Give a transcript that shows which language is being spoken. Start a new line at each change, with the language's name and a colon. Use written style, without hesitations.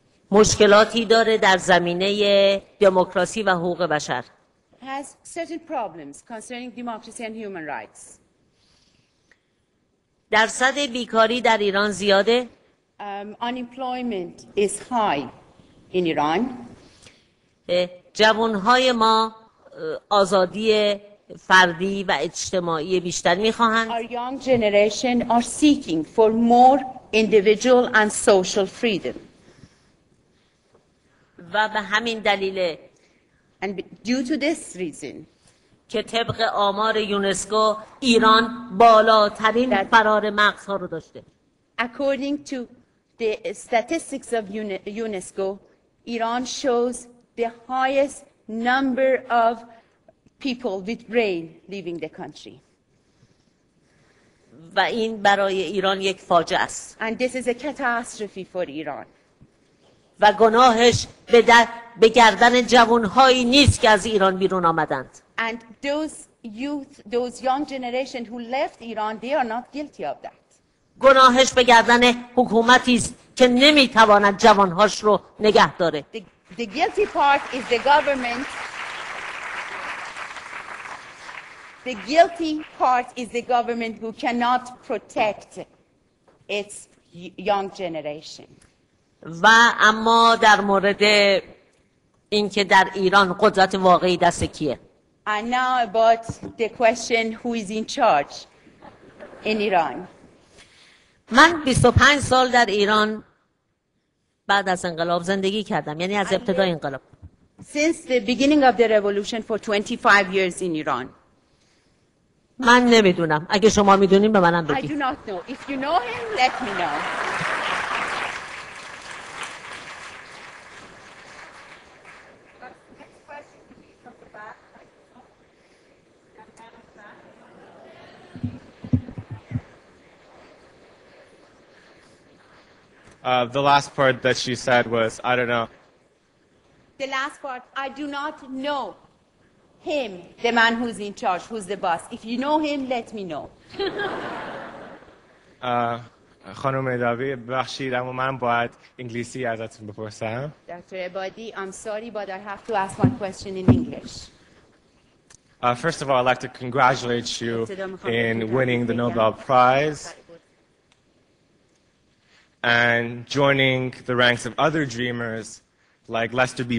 Persian: مشکلاتی داره در زمینه دموکراسی و حقوق بشر.
English: has certain problems concerning democracy and human rights.
Persian: درصد بیکاری در ایران زیاده.
English: Unemployment is high in Iran.
Persian: جوانهای ما آزادی فردی و اجتماعی بیشتر میخواهند.
English: Our young generation are seeking for more individual and social freedom.
Persian: و به همین دلیل
English: And due to this reason,
Persian: که طبق آمار یونسکو ایران بالاترین فرار مغزها رو داشته.
English: according to the statistics of UNESCO, Iran shows the highest number of people with brain leaving the country.
Persian: و این برای ایران یک فاجعه است.
English: And this is a catastrophe for Iran.
Persian: و گناهش به گردن جوانهایی نیست که از ایران بیرون آمدند.
English: And those young generation who left Iran, they are not guilty of that.
Persian: گناهش به گردن حکومتی است که نمیتواند جوانهاش رو نگه داره.
English: The guilty part is the government. The guilty part is the government who cannot protect its young generation.
Persian: و اما در مورد اینکه در ایران قدرت واقعی دست کیه؟
English: And now about the question who is in charge in Iran.
Persian: من 25 سال در ایران بعد از انقلاب زندگی کردم، یعنی از ابتدای انقلاب.
English: Since the beginning of the revolution for 25 years in Iran.
Persian: من نمیدونم. اگه شما میدونین به منم
English: I
Persian: بگید.
English: do not know. If you know him, let me know. The last part that she said was, I don't know. The last part, I do not know him, the man who's in charge, who's the boss. If you know him, let me know.
Persian: خانم ادوی ببخشید اما من باید انگلیسی ازتون بپرسم.
English: Dr. Ebadi, I'm sorry, but I have to ask one question in English. First of all, I'd like to congratulate you in winning the Nobel Prize and joining the ranks of other dreamers like Lester B.